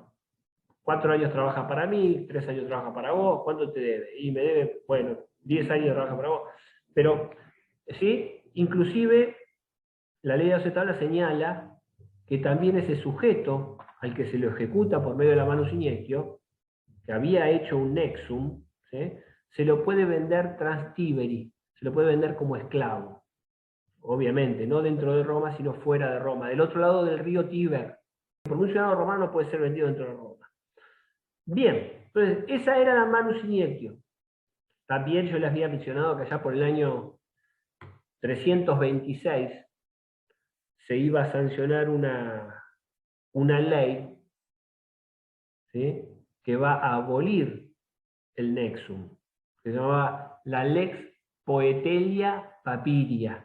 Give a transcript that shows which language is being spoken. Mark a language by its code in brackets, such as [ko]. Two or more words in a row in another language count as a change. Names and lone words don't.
[es] 4 años trabaja para mí, 3 años trabaja para vos, ¿cuánto te debe? Y me debe, bueno, 10 años trabaja para vos. Pero, ¿sí?, inclusive la ley de 12 tablas señala que también ese sujeto al que se lo ejecuta por medio de la [la] manus iniectio, [es] que había hecho un nexum, ¿sí?, se lo puede vender transtiberi, se lo puede vender como esclavo. Obviamente, no dentro de Roma, sino fuera de Roma, del otro lado del río Tíber. Por un ciudadano romano no puede ser vendido dentro de Roma. Bien, entonces, esa era la [la] manus iniectio. [es] También yo les había mencionado que allá por el año 326 se iba a sancionar una ley, ¿sí?, que va a abolir el nexum, que se llamaba la Lex Poetelia Papiria.